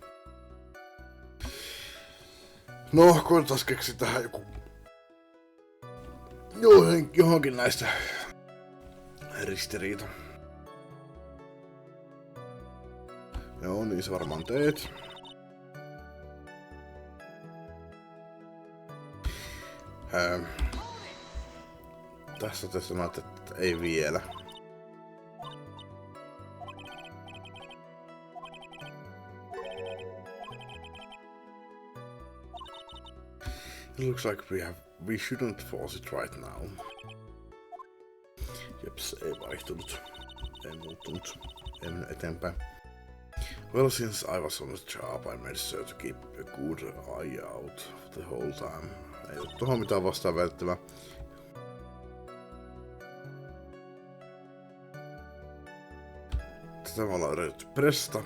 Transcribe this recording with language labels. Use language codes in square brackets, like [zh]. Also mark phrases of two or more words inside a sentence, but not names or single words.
[fi] No, koitetaan keksiä tähän joku johonkin näistä ristiriita. Joo, niin se varmaan teet. Tässä te sanoit, että ei vielä. [en] It looks like we shouldn't force it right now. [fi] Jeps, ei vaihtunut. Ei muuttunut. En eteenpäin. [en] Well, since I was on the job, I made sure to keep a good eye out the whole time. [fi] Ei ole tohon mitään vastaan väittävää. Tätä me ollaan yritetty pressata.